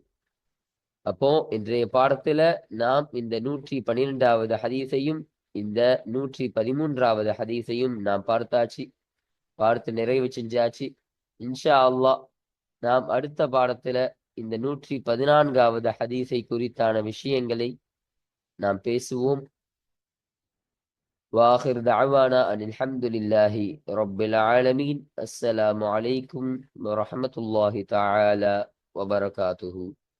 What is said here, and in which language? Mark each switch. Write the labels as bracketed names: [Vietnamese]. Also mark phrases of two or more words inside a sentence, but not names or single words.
[Tamil] அப்போ இன்றைய பாடத்துல நாம் இந்த 112வது ஹதீஸையும் இந்த 113வது ஹதீஸையும் நாம் பார்த்தாச்சு, பார்த்து நிறைவு செஞ்சாச்சு. [Arabic] إن شاء الله [Tamil] நாம் அடுத்த பாடத்துல இந்த 114வது ஹதீஸை குறித்தான விஷயங்களை நாம் பேசுவோம். [Arabic] وآخر دعوانا أن الحمد لله رب العالمين. السلام عليكم ورحمة الله تعالى وبركاته.